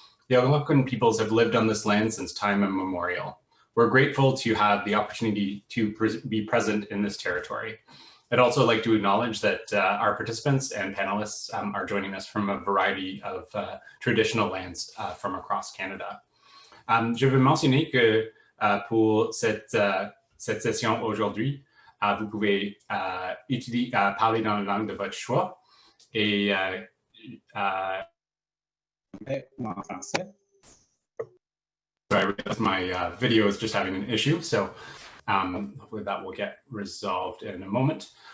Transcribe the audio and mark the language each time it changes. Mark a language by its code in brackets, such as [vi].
[en] The Algonquin peoples have lived on this land since time immemorial. We're grateful to have the opportunity to be present in this territory. I'd also like to acknowledge that our participants and panelists are joining us from a variety of traditional lands from across Canada. [fr] Je veux mentionner que pour cette session aujourd'hui, vous pouvez parler dans la langue de votre choix et en français. [en] Sorry, I realized my video is just having an issue, so hopefully that will get resolved in a moment.